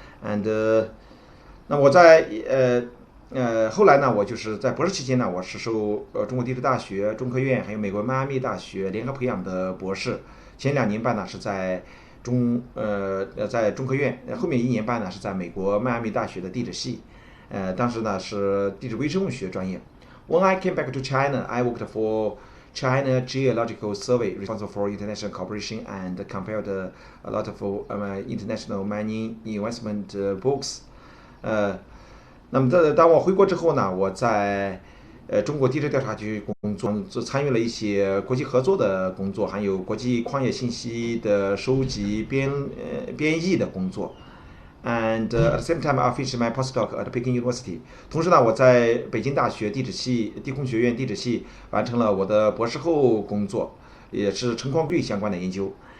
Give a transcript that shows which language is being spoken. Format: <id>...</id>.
<en>And</en> <zh>那我在后来呢，我就是在博士期间呢，我是受中国地质大学、中科院还有美国迈阿密大学联合培养的博士。前2年半呢是在中科院，后面1年半呢是在美国迈阿密大学的地质系，当时呢是地质微生物学专业。</zh> <en>When I came back to China, I worked for China Geological Survey, responsible for international cooperation and compiled a lot of international mining investment books.</en> <zh>那么当我回国之后呢，我在中国地质调查局工作，参与了一些国际合作的工作，还有国际矿业信息的收集、编译的工作。</zh> <en>And at the same time, I finished my postdoc at Beijing University.</en> <zh>同时呢，我在北京大学地空学院地质系完成了我的博士后工作，也是成矿率相关的研究。</zh>